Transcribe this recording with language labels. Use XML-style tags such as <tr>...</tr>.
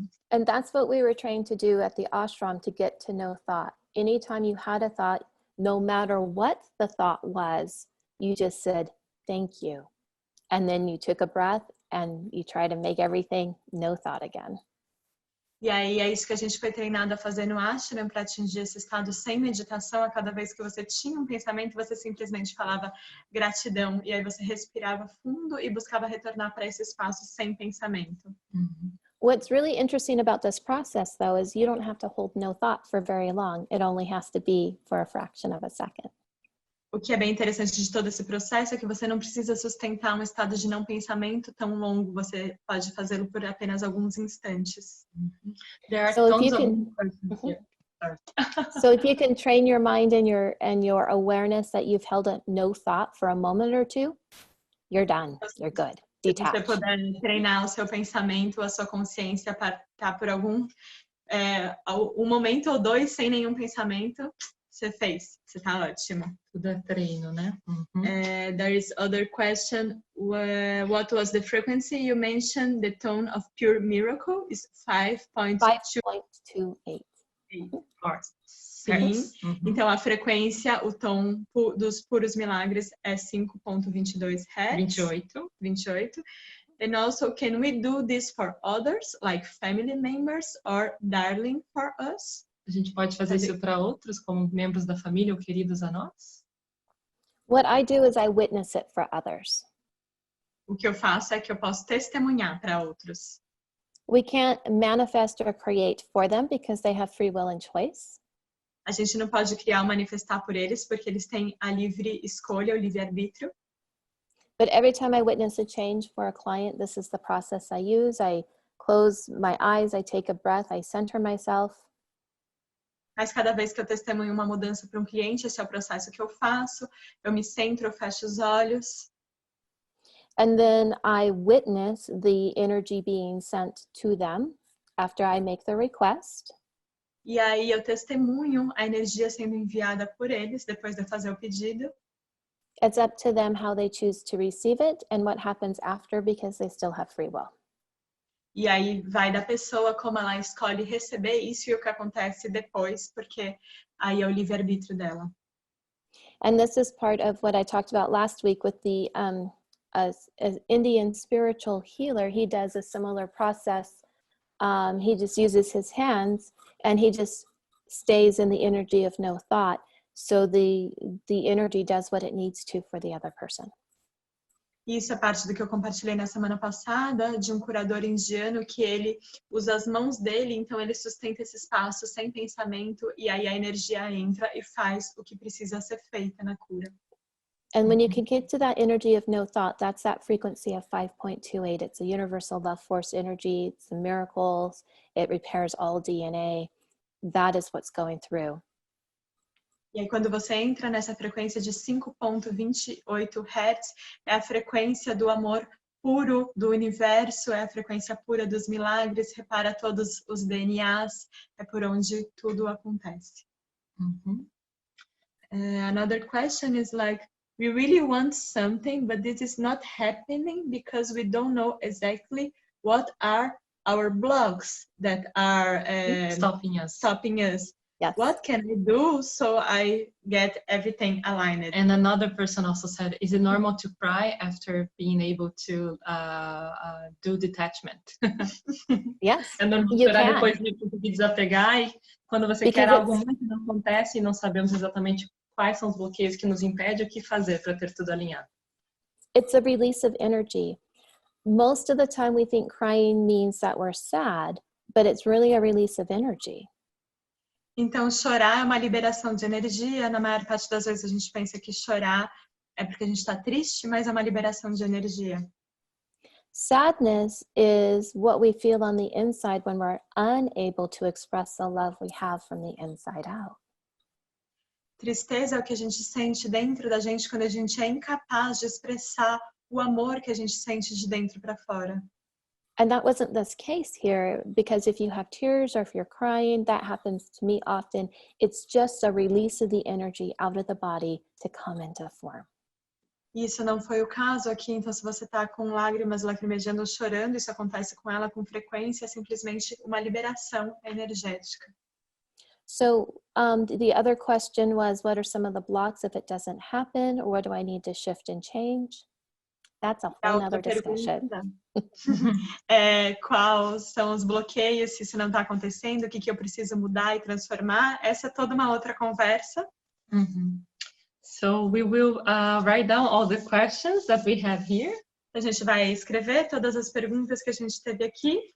<en>And that's what we were trying to do at the ashram, to get to know thought. Anytime you had a thought, no matter what the thought was, you just said, thank you. And then you took a breath and you try to make everything no thought again.</en> <pt>E aí é isso que a gente foi treinado a fazer no ashram, para atingir esse estado sem meditação. A cada vez que você tinha um pensamento, você simplesmente falava gratidão. E aí você respirava fundo e buscava retornar para esse espaço sem pensamento.</pt> <en>What's really interesting about this process, though, is you don't have to hold no thought for very long. It only has to be for a fraction of a second.</en> <pt>O que é bem interessante de todo esse processo é que você não precisa sustentar um estado de não pensamento tão longo. Você pode fazê-lo por apenas alguns instantes.</pt> <en>There are tons of questions here. So if you can train your mind and your awareness that you've held a no thought for a moment or two, you're done. You're good.</en> <pt>Se você puder treinar o seu pensamento, a sua consciência para estar por um momento ou dois sem nenhum pensamento, você fez. Você está ótimo. Tudo é treino, né?</pt> <en>There is other question. What was the frequency? You mentioned the tone of pure miracle is 5.28.</en> <pt>Sim. Então a frequência, o tom dos puros milagres é 5.22 Hz. 28.</pt> <en>And also, can we do this for others, like family members or darling for us?</en> <pt>A gente pode fazer isso para outros, como membros da família ou queridos a nós?</pt> <en>What I do is I witness it for others.</en> <pt>O que eu faço é que eu posso testemunhar para outros.</pt> <en>We can't manifest or create for them because they have free will and choice.</en> <pt>A gente não pode criar ou manifestar por eles porque eles têm a livre escolha, o livre-arbítrio.</pt> <en>But every time I witness a change for a client, this is the process I use. I close my eyes, I take a breath, I center myself.</en> <pt>Mas cada vez que eu testemunho uma mudança para um cliente, esse é o processo que eu faço. Eu me centro, eu fecho os olhos.</pt> <en>And then I witness the energy being sent to them after I make the request.</en> <pt>E aí eu testemunho a energia sendo enviada por eles depois de eu fazer o pedido.</pt> <en>It's up to them how they choose to receive it and what happens after, because they still have free will.</en> <pt>E aí vai da pessoa como ela escolhe receber isso e o que acontece depois, porque aí é o livre-arbítrio dela.</pt> <en>And this is part of what I talked about last week with the as Indian spiritual healer. He does a similar process. He just uses his hands and he just stays in the energy of no thought. So the energy does what it needs to for the other person.</en> <pt>Isso é parte do que eu compartilhei na semana passada, de um curador indiano que ele usa as mãos dele, então ele sustenta esse espaço sem pensamento e aí a energia entra e faz o que precisa ser feito na cura.</pt> <en>And when you can get to that energy of no thought, that's that frequency of 5.28. It's a universal love force energy. It's the miracles. It repairs all DNA. That is what's going through.</en> <pt>E aí quando você entra nessa frequência de 5.28 Hz, é a frequência do amor puro do universo, é a frequência pura dos milagres, repara todos os DNAs, é por onde tudo acontece.</pt> <en>Another question is like, we really want something, but this is not happening because we don't know exactly what are our blocks that are stopping us. Yes. What can I do so I get everything aligned? And another person also said, is it normal to cry after being able to do detachment? Yes,</en> <pt>É normal</pt> <en>you</en> <pt>esperar</pt> <en>can.</en> <pt>depois de conseguir desapegar e quando você</pt> <en>Because</en> <pt>quer algo muito não acontece e não sabemos exatamente quais são os bloqueios que nos impedem, o que fazer para ter tudo alinhado.</pt> <en>It's a release of energy. Most of the time we think crying means that we're sad, but it's really a release of energy.</en> <pt>Então, chorar é uma liberação de energia. Na maior parte das vezes a gente pensa que chorar é porque a gente está triste, mas é uma liberação de energia.</pt> <en>Sadness is what we feel on the inside when we're unable to express the love we have from the inside out.</en> <pt>Tristeza é o que a gente sente dentro da gente quando a gente é incapaz de expressar o amor que a gente sente de dentro para fora.</pt> <en>And that wasn't this case here, because if you have tears or if you're crying, that happens to me often. It's just a release of the energy out of the body to come into form.</en> <pt>Isso não foi o caso aqui, então se você está com lágrimas, lacrimejando ou chorando, isso acontece com ela com frequência, é simplesmente uma liberação energética.</pt> <en>So the other question was, what are some of the blocks if it doesn't happen, or what do I need to shift and change? That's a whole other discussion.</en> <pt>Quais são os bloqueios, se isso não está acontecendo, o que eu preciso mudar e transformar? Essa é toda uma outra conversa.</pt> <en>So we will write down all the questions that we have here.</en> <pt>A gente vai escrever todas as perguntas que a gente teve aqui.</pt>